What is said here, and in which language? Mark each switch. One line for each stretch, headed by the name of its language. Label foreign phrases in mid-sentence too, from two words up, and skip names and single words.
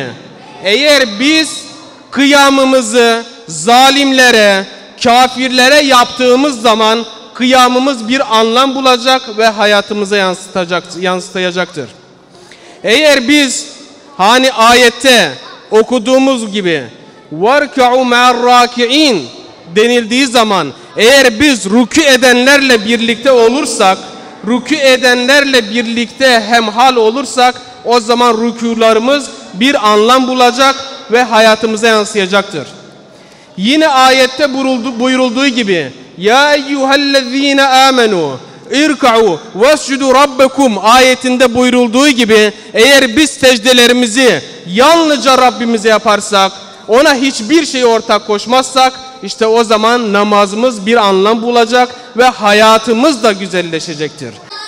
Turkish: Eğer biz kıyamımızı zalimlere, kafirlere yaptığımız zaman kıyamımız bir anlam bulacak ve hayatımıza yansıtacaktır. Eğer biz hani ayette okuduğumuz gibi
Arabic: وَرْكَعُوا مَعَ الرَّاكِعِينَ
Turkish: denildiği zaman eğer biz rükû edenlerle birlikte olursak, rükû edenlerle birlikte hemhal olursak o zaman rükûlarımız bir anlam bulacak ve hayatımıza yansıyacaktır. Yine ayette buyurulduğu gibi
Arabic: يا أيها الذين آمنوا اركعوا واسجدوا ربكم
Turkish: ayetinde buyurulduğu gibi eğer biz secdelerimizi yalnızca Rabbimize yaparsak, ona hiçbir şey ortak koşmazsak işte o zaman namazımız bir anlam bulacak ve hayatımız da güzelleşecektir.